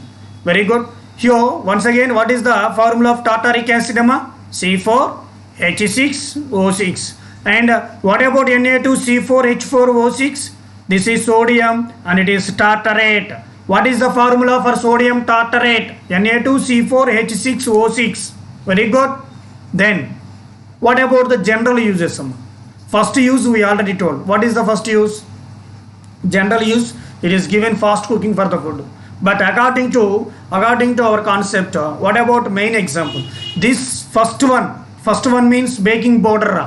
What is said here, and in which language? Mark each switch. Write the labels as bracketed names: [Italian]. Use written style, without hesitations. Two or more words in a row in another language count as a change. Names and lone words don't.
[English] Very good. Here once again, what is the formula of tartaric acid? C4H6O6. And what about Na2C4H4O6? This is sodium and it is tartarate. What is the formula for sodium tartarate? Na2C4H6O6. Very good. Then what about the general uses? First use we already told. What is the first use? General use, it is given fast cooking for the food. But according to our concept, what about main example? This first one means baking powder.